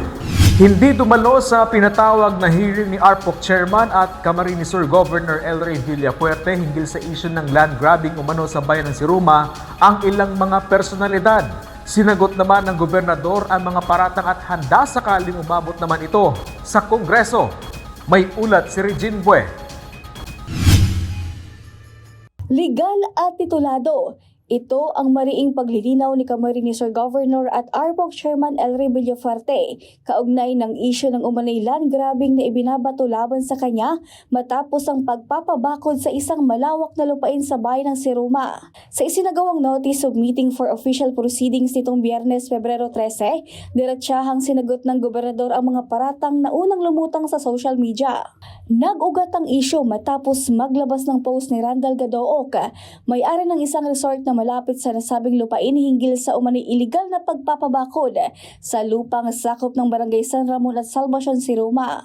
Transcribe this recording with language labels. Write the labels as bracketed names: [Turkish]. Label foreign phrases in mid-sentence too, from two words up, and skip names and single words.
[Filipino] Hindi dumalo sa pinatawag na hearing ni ARPOC Chairman at Camarines Sur Governor El Rey Villafuerte hinggil sa issue ng [English] land grabbing [Filipino] umano sa bayan ng Siruma ang ilang mga personalidad. Sinagot naman ng gobernador ang mga paratang at handa sakaling umabot naman ito sa Kongreso. May ulat si Regine Bue. Legal at titulado. Ito ang mariing paglilinaw ni Camarines Sur Governor at ARPOC Chairman El Rey Villafuerte kaugnay ng isyu ng umanay [English] land grabbing [Filipino] na ibinabato laban sa kanya matapos ang pagpapabakod sa isang malawak na lupain sa bayan ng Siruma. Sa isinagawang [English] notice of meeting for official proceedings [Filipino] nitong Biyernes, Pebrero 13, diretsahang sinagot ng gobernador ang mga paratang na unang lumutang sa [English] social media. [Filipino] Nag-ugat ang isyu matapos maglabas ng post ni Randall Gadook, may-ari ng isang resort na malapit sa nasabing lupain hinggil sa umanay iligal na pagpapabakod sa lupang sakop ng Barangay San Ramon at Salvacion, Siruma.